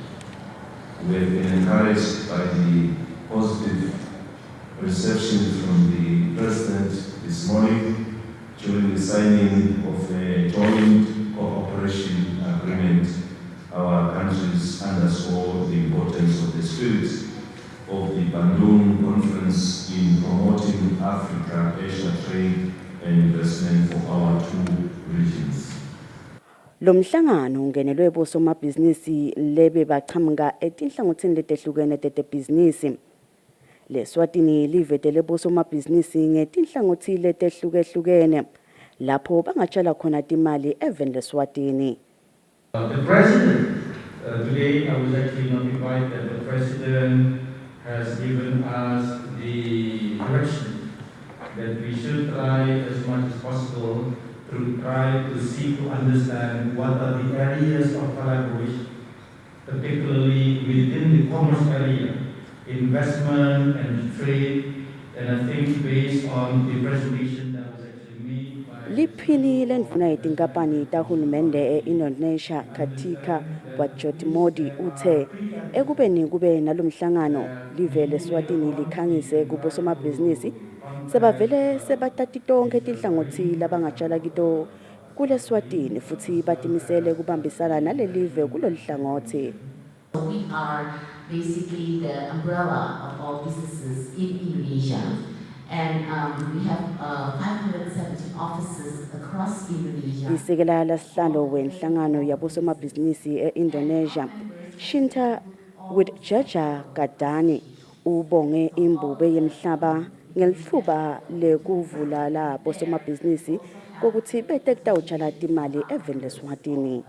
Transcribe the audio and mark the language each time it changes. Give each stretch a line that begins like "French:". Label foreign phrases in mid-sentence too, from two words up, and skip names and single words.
English: We have been encouraged by the positive reception from the President this morning during the signing of a joint cooperation agreement. Our countries underscore the importance of the spirit of the Bandung Conference in promoting Africa-Asia trade and investment for our two regions.
Swati: Lo mhlangano ungenelwe bosomabhizinisi lebe baqhamuka etinhlangothini letehlukene tetebhizinisi. LeSwatini livetele bosomabhizinisi ngetinhlangothi letehlukehlukene lapho bangatshala khona timali eveni leSwatini.
English: The President, today I was actually notified that the President has given us the direction that we should try as much as possible to try to seek to understand what are the areas of collaboration, particularly within the commerce area, investment and trade, and I think based on the presentation that was actually made by...
Swati: Liphini lendvuna yetinkampani tahulumende e-Indonesia katika Modi uthe ekubeni kube nalomhlangano live leSwatini likhangise kubosomabhizinisi sebavele sebatati tonke tinhlangothi labangatshala kito kule Swatini futhi batimisele kubambisana nalelive kulolu hlangothi.
English: We are basically the umbrella of all businesses in Indonesia, and we have 570 offices across Indonesia.
Swati: Isekela lasihlalo wenhlangano yabosomabhizinisi e-Indonesia, Shinta Widjaja Gadani, ubonge imbube yemhlaba ngelithuba lekuvula la bosomabhizinisi kokuthi betekutawutshala timali eveni leSwatini.